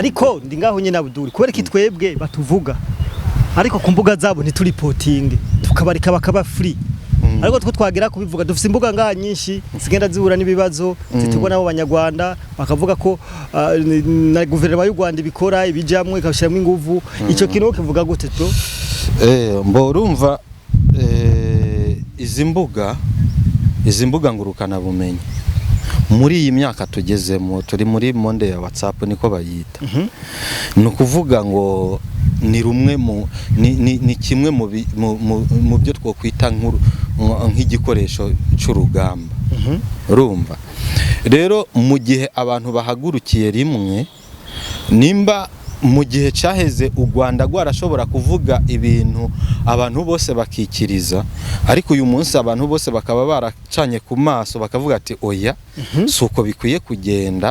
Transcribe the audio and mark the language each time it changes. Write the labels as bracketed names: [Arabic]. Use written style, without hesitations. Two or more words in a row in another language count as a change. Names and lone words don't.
[Rundi] ariko ndi ngaho nyine Abdul kubera ki twebwe batuvuga ariko ku mbuga zabo ntituripotinge tukabarika bakaba free ariko two twagira kubivuga dufite imbuga ngaha nyinshi zigenda zihura n'ibibazo zitubona abo banyarwanda bakavuga ko na guverinoma y'u Rwanda ibikora ibijamwe ikabishiramo inguvu ico kintu kivuga gute bro mbo urumva izi mbuga ngurukana bumenyi muri iyi myaka tugezemo turi muri monde ya WhatsApp niko bayita nukuvuga ngo ni rumwe ni kimwe mu byo twokwita nk'igikoresho cy'urugamba urumva rero mu gihe abantu bahagurukiye rimwe nimba mu gihe cyaheze u Rwanda rwarashobora kuvuga ibintu abantu bose bakikiriza ariko uyu munsi abantu bose bakaba baracanye ku maso bakavuga ati oya suko bikwiye kugenda